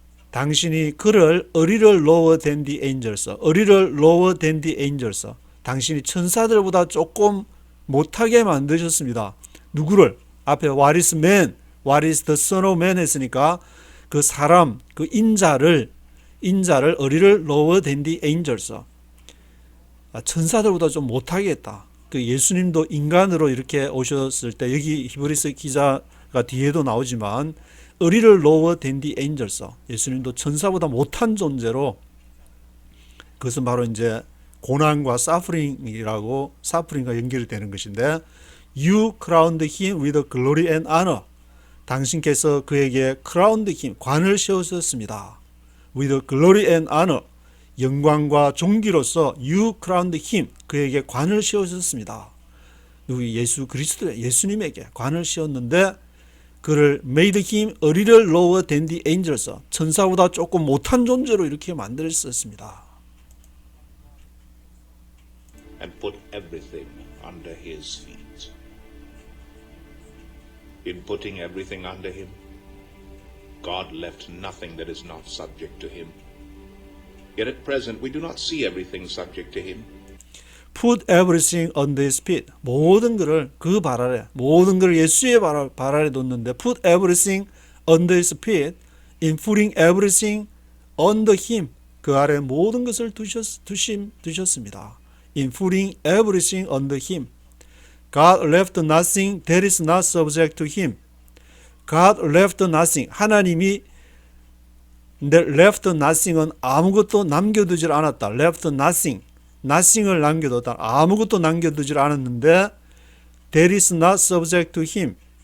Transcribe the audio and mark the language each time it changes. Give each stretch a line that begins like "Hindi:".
Korean: 당신이 그를
English: a little lower than the angels. a little lower than the angels.
Korean: 당신이 천사들보다 조금 못하게 만드셨습니다. 누구를?
English: 앞에 What is man? What is the Son of Man
Korean: 했으니까 그 사람, 그 인자를
English: a little lower than the angels.
Korean: 천사들보다 좀 못하게 했다. 그 예수님도 인간으로 이렇게 오셨을 때 여기 히브리서 기자가 뒤에도 나오지만
English: a little lower than the angels.
Korean: 예수님도 천사보다 못한 존재로 그것은 바로 이제 고난과 사프링과 연결되는 것인데
English: You crowned him with glory and honor.
Korean: 당신께서 그에게
English: crowned him,
Korean: 관을 씌우셨습니다.
English: With glory and honor.
Korean: 영광과 존귀로서
English: You crowned him,
Korean: 그에게 관을 씌우셨습니다. 예수 그리스도의 예수님에게 관을 씌웠는데 그를
English: made him a little lower than the angels.
Korean: 천사보다 조금 못한 존재로 이렇게 만들었습니다.
English: And put everything under his feet. In putting everything under him, God left nothing that is not subject to him. Yet at present we do not see everything subject to him. Put everything under his feet.
Korean: 모든 것을 그 발 아래, 모든 것을 예수의 발 아래 뒀는데
English: Put everything under his feet. In putting everything under him.
Korean: 그 아래 모든 것을 두셨습니다.
English: In putting everything under him. God left nothing that is not subject to him. God left nothing.
Korean: 하나님이
English: left nothing
Korean: 은 아무것도 남겨두질 않았다. left nothing. nothing을 남겨뒀다. 아무것도 남겨두질 않았는데
English: that is not subject to him.